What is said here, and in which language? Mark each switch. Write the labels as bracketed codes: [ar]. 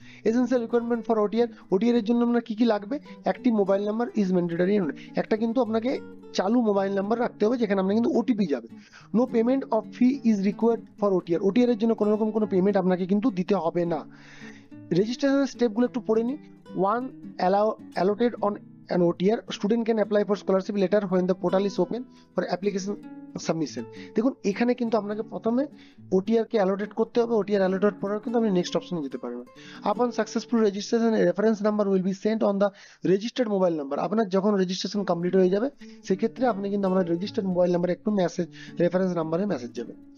[en] essential requirement for OTR, [bn] OTR এর জন্য আপনার কি কি লাগবে? একটি মোবাইল নাম্বার [en] is mandatory, [bn] একটা কিন্তু আপনাকে চালু মোবাইল নাম্বার রাখতে হবে যেখানে আপনার কিন্তু ওটিপি যাবে। [en] no payment of fee is required for OTR, [bn] OTR এর জন্য কোনো রকম কোনো পেমেন্ট আপনাকে কিন্তু দিতে হবে না। রেজিস্ট্রেশনের স্টেপগুলো একটু পড়ে নিই। [en] one allotted on an OTR, student can apply for scholarship later when the portal is open for application submission. [bn] দেখুন এখানে কিন্তু আপনাকে প্রথমে OTR কে অ্যালোটেড করতে হবে, OTR অ্যালোটেড করার কিন্তু আপনি নেক্সট অপশনে যেতে পারবেন। [en] Upon successful registration reference number will be sent on the registered mobile number. [bn] আপনার যখন রেজিস্ট্রেশন কমপ্লিট হয়ে যাবে সেক্ষেত্রে আপনি কিন্তু আপনার রেজিস্টার্ড মোবাইল নাম্বারে একটু মেসেজ, রেফারেন্স নাম্বারে মেসেজ যাবে।